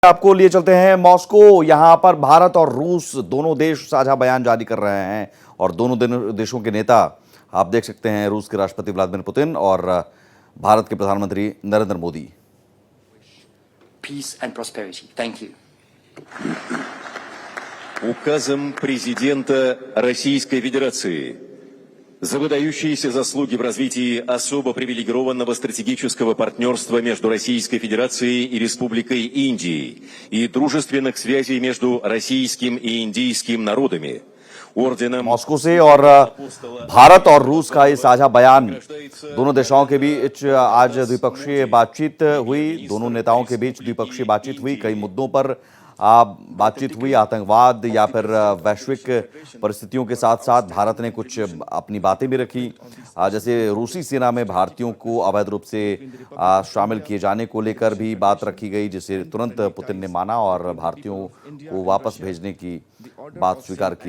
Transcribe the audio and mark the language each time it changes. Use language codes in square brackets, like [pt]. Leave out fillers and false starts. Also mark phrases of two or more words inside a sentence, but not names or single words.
[hi] आपको लिए चलते हैं मॉस्को। यहां पर भारत और रूस दोनों देश साझा बयान जारी कर रहे हैं और दोनों देशों के नेता आप देख सकते हैं, रूस के राष्ट्रपति व्लादिमीर पुतिन और भारत के प्रधानमंत्री नरेंद्र मोदी। [en] Peace and prosperity. Thank you. [ru] Указом президента Российской Федерации за выдающиеся заслуги в развитии особо привилегированного стратегического партнерства между Российской Федерацией и Республикой Индии и дружественных связей между российским и индийским народами орденом [hi] मॉस्को से और भारत और रूस का ये साझा बयान, दोनों देशों के बीच आज द्विपक्षीय बातचीत हुई। दोनों नेताओं के बीच द्विपक्षीय बातचीत हुई, कई मुद्दों पर बातचीत हुई। आतंकवाद या फिर वैश्विक परिस्थितियों के साथ साथ भारत ने कुछ अपनी बातें भी रखी, जैसे रूसी सेना में भारतीयों को अवैध रूप से शामिल किए जाने को लेकर भी बात रखी गई, जिसे तुरंत पुतिन ने माना और भारतीयों को वापस भेजने की बात स्वीकार की।